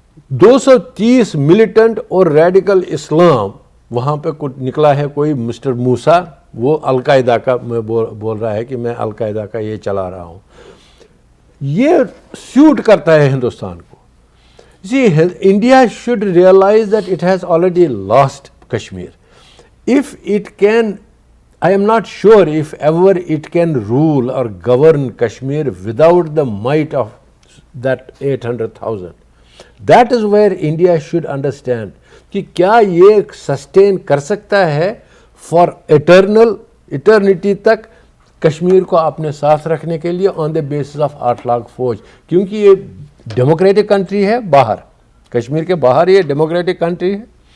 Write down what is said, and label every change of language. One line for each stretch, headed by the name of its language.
Hindi: 230 militant और radical इस्लाम वहाँ पे कुछ निकला है, कोई मिस्टर मूसा, वो अलकायदा का बोल रहा है कि मैं अलकायदा का ये चला रहा हूँ। ये सूट करता है हिंदुस्तान को।
English: See, India should realize that it has already lost Kashmir. If it can, I am not sure if ever it can rule or govern Kashmir without the might of that 800,000. That is where India should understand
Hindi: कि क्या ये sustain कर सकता है for eternity तक कश्मीर को अपने साथ रखने के लिए
English: on the basis of
Hindi: 8 lakh फौज। क्योंकि ये डेमोक्रेटिक कंट्री है, बाहर कश्मीर के बाहर ये डेमोक्रेटिक कंट्री है।